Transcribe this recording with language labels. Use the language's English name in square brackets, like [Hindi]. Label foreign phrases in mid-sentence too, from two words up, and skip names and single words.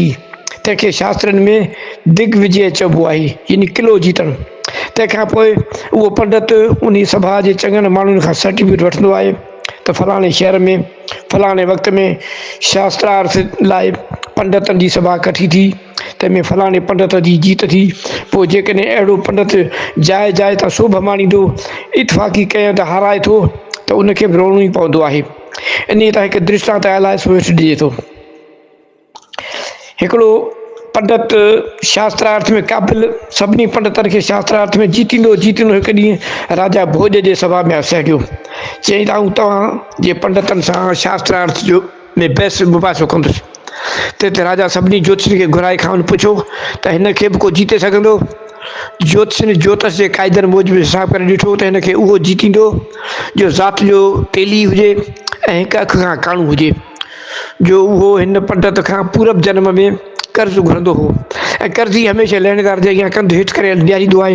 [Sindhi] तंहिंखे शास्त्रनि में दिग्विजय चइबो आहे, यानी किलो जीतणु। तंहिंखां पोइ उहो पंडित उन सभा जे चङनि माण्हुनि खां सर्टिफिकेट वठंदो आहे त फलाणे शहर में फलाणे वक़्त में शास्त्रार्थ लाइ पंडितनि जी सभा कठी थी, तंहिंमें फलाणे पंडित जी जीत थी। पोइ जेकॾहिं अहिड़ो पंडित जाइ जाइ तां शोभ माणींदो, इतफ़ाक़ी कंहिं हंधि हाराए थो त उनखे बि रोअणो ई पवंदो आहे। इन तां हिकु दृष्टांत आयल आहे, सो हेठि ॾिजे थो। हिकिड़ो पंडित शास्त्रार्थ में क़ाबिल सभिनी पंडितनि खे शास्त्रार्थ में जीतींदो हिकु ॾींहुं राजा भोज जे सभा में असाइडियो। चई त आऊं तव्हां जे पंडितनि सां शास्त्रार्थ जो में बहस मुबासो कंदुसि। त राजा सभिनी ज्योतिषनि खे घुराए खां पुछो त हिन खे बि को जीते सघंदो। ज्योतिषनि ज्योतिष जे क़ाइदनि मूजिबि हिसाब करे ॾिठो त हिनखे उहो जीतींदो जो ज़ात जो तेली हुजे ऐं हिकु अखि खां काणो हुजे, जो उहो हिन पंडित खां पूरब जन्म में कर्ज़ु घुरंदो हो ऐं कर्ज़ी हमेशह लहिणेदार जे अॻियां कंधु हेठि करे ॾियारींदो आहे।